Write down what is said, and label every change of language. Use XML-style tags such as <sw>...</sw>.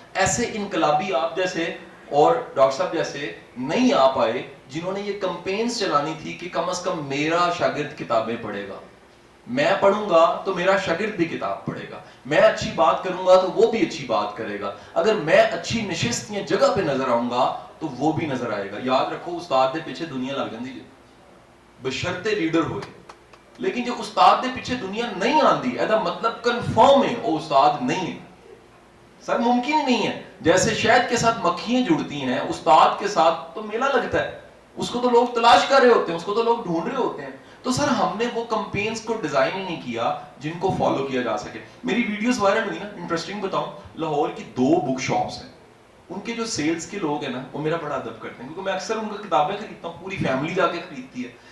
<ur>ایسے انقلابی آپ جیسے اور ڈاکٹر صاحب جیسے نہیں آ پائے جنہوں نے یہ کمپینز چلانی تھی کہ کم از کم میرا شاگرد کتابیں پڑھے گا, میں پڑھوں گا تو میرا شاگرد بھی کتاب پڑھے گا, میں اچھی بات کروں گا تو وہ بھی اچھی بات کرے گا, اگر میں اچھی نشست یا جگہ پہ نظر آؤں گا تو وہ بھی نظر آئے گا.</ur> <pa>یاد رکھو استاد دے پیچھے دنیا لگ جاندی جی بشرطے لیڈر ہوئے, لیکن جو استاد دے پیچھے دنیا نہیں آندی ایدا مطلب کنفرم ہے</pa> <ur>وہ استاد نہیں ہے. سر ممکن ہی نہیں ہے. جیسے شہد کے ساتھ مکھیاں جڑتی ہیں, استاد کے ساتھ تو میلہ لگتا ہے, اس کو تو لوگ تلاش کر رہے ہوتے ہیں, اس کو تو لوگ ڈھونڈ رہے ہوتے ہیں. تو سر ہم نے وہ کمپینز کو ڈیزائن ہی نہیں کیا جن کو فالو کیا جا سکے. میری ویڈیوز وائرل ہوئی نا, انٹرسٹنگ بتاؤں, لاہور کی 2 بک شاپس ہیں, ان کے جو سیلز کے لوگ ہیں نا وہ میرا بڑا ادب کرتے ہیں کیونکہ میں اکثر ان کی کتابیں خریدتا ہوں, پوری فیملی جا کے خریدتی ہے.</ur>